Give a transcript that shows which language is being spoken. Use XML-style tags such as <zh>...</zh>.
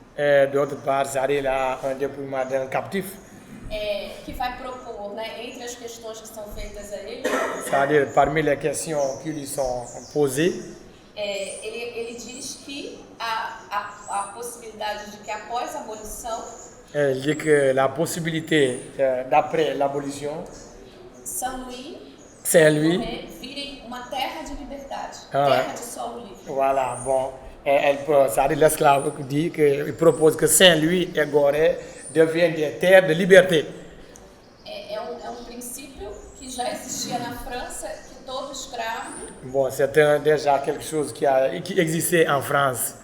<fr>Et d'autre part, c'est-à-dire là, un dépouillement d'un captif.</fr> <pt>Que vai propor, né, entre as questões que são feitas a ele,</pt> <fr>C'est-à-dire parmi les questions qui lui sont posées,</fr> <pt>ele diz que há a possibilidade de que após a abolição,</pt> <fr>il dit que la possibilité d'après l'abolition,</fr> <pt>São Luís</pt> <fr>Saint-Louis,</fr> <pt>vire uma terra de liberdade, Ah, terra de solo livre.</pt> <fr>voilà, bon, c'est-à-dire l'esclave dit qu'il propose que Saint-Louis et Gorée deviennent des terres de liberté.</fr> <pt>É um princípio que já existia na França, que todo escravo</pt> <fr>Bon, c'est déjà quelque chose qui existait en France.</fr>